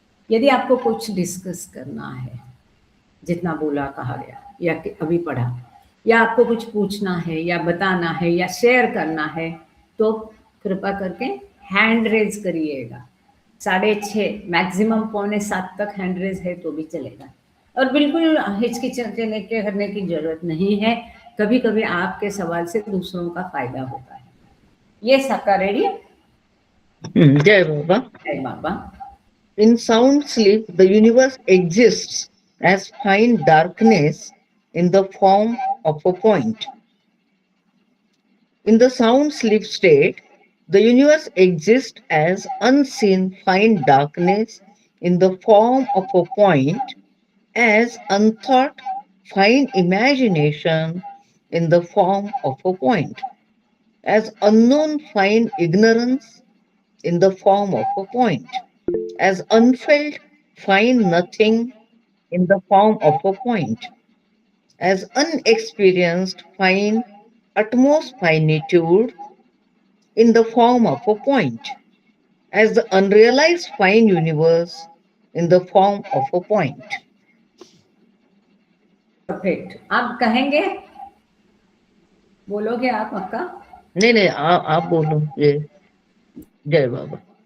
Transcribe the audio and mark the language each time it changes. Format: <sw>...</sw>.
<hi>यदि आपको कुछ डिस्कस करना है, जितना बोला कहा गया या अभी पढ़ा, या आपको कुछ पूछना है या बताना है या शेयर करना है, तो कृपा करके हैंड रेज करिएगा। 6:30 मैक्सिमम 6:45 तक हैंड रेज है तो भी चलेगा, और बिल्कुल हिचकिचाने के करने की जरूरत नहीं है। कभी कभी आपके सवाल से दूसरों का फायदा होता है। ये सबका रेडी? जय बाबा। जय बाबा।</hi> <en>In sound sleep, the universe exists as fine darkness in the form of a point. In the sound sleep state, the universe exists as unseen fine darkness in the form of a point, as unthought fine imagination in the form of a point, as unknown fine ignorance in the form of a point, as unfelt fine nothing in the form of a point, as unexperienced fine utmost finitude in the form of a point, as the unrealized fine universe in the form of a point.</en> <hi>Perfect. आप कहेंगे, बोलोगे आप अक्का? नहीं नहीं, आप बोलो ये। जय बाबा।</hi>